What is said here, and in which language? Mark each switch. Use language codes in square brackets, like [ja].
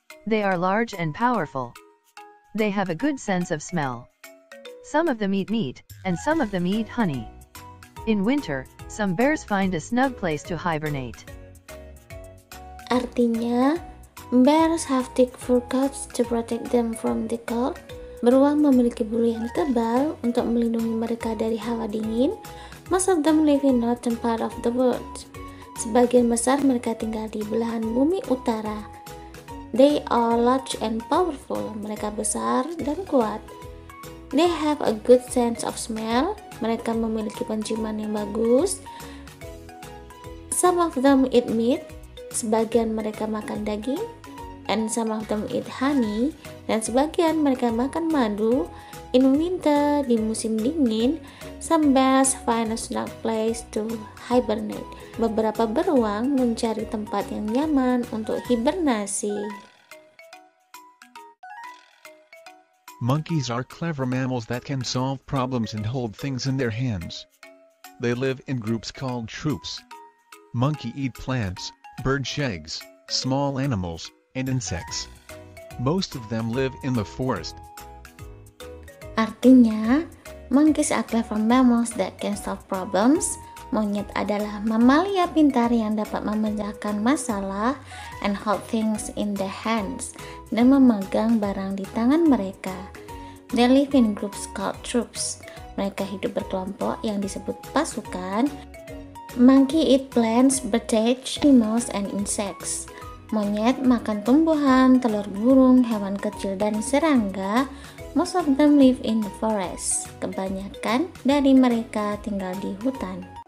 [en] They are large and powerful. They have a good sense of smell. Some of them eat meat, and some of them eat honey. In winter, some bears find a snug place to hibernate. [id] Artinya, [en] bears have thick fur coats to protect them from the cold. [id] Beruang memiliki bulu yang tebal untuk melindungi mereka dari hawa dingin. [en] Most of them live in northern part of the world. [id] Sebagian besar mereka tinggal di belahan bumi utara. [en] They are large and powerful. [id] Mereka besar dan kuat. [en] They have a good sense of smell. [id] Mereka memiliki penciuman yang bagus. [en] Some of them eat meat. [id] Sebagian mereka makan daging. [en] And some of them eat honey. [id] Dan sebagian mereka makan madu. [en] In winter, [id] di musim dingin, [en] some bears find a snug place to hibernate. [id] Beberapa beruang mencari tempat yang nyaman untuk hibernasi. [en] Monkeys are clever mammals that can solve problems and hold things in their hands. They live in groups called troops. Monkey eat plants, bird eggs, small animals, and insects. Most of them live in the forest. [id] Artinya, [en] monkeys are clever mammals that can solve problems. [id] Monyet adalah mamalia pintar yang dapat memecahkan masalah [en] and hold things in their hands, [id] dan memegang barang di tangan mereka. [en] They live in groups called troops. [id] Mereka hidup berkelompok yang disebut pasukan. [en] Monkey eat plants, birds, animals, and insects. [id] Monyet makan tumbuhan, telur burung, hewan kecil, dan serangga. [en] Most of them live in the forest. [id] Kebanyakan dari mereka tinggal di hutan.